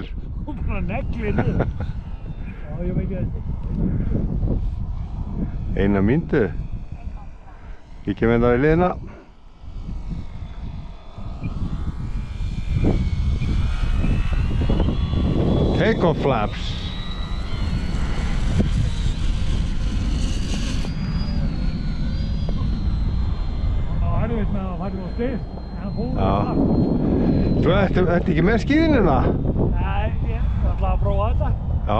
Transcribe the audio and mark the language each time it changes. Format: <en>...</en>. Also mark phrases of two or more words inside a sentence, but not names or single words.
<is>hún bara negli niður. Já, ég veit ekki þetta. Eina mínútu. Kíkjum hérna í liðina.</is> <en>Take-off flaps.</en> <is>Það er erfitt með að fara á stið. En hún Já. er það. Svo ertu ekki með skíðinina? Nei, ég ætla að prófa þetta. Já.</is>